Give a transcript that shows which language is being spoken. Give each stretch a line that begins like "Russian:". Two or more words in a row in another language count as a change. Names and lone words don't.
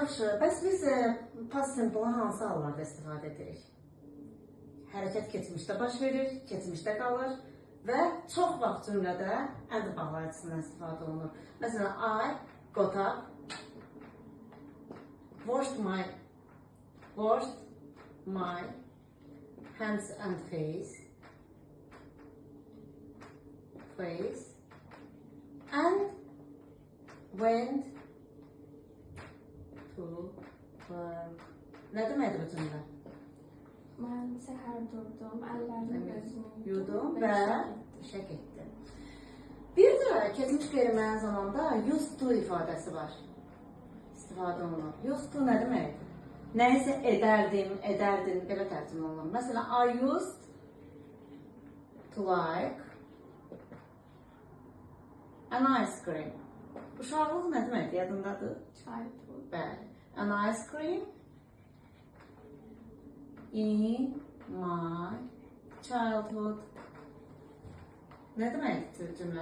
Azerbaijani: Yaxşı, bəs biz
English: past simple
Azerbaijani: hansı hallarda istifadə edirik? Hərəkət keçmişdə baş verir, keçmişdə qalır və çox vaxt cümlədə and bağlayıcısından istifadə olunur. Məsələn,
English: I got up, washed my hands and face and went to work.
Azerbaijani: Nə deməkdir bu cümlə? Mən səhər durdum, əllərimi gözümü Yudum və işə getdim. Bir də keçmiş qeyri-müəyyən zamanda
English: used to
Azerbaijani: ifadəsi var. İstifadə olunur.
English: Used to
Azerbaijani: nə deməkdir? Nəyisə edərdim, belə tərcümə olunur. Məsələn,
English: I used to like an ice cream.
Azerbaijani: Uşaqlıq nə deməkdir? Yadındadır?
English: Childhood.
Azerbaijani: Bəli.
English: An ice cream in my childhood.
Azerbaijani: Ne deməkdir cümlə?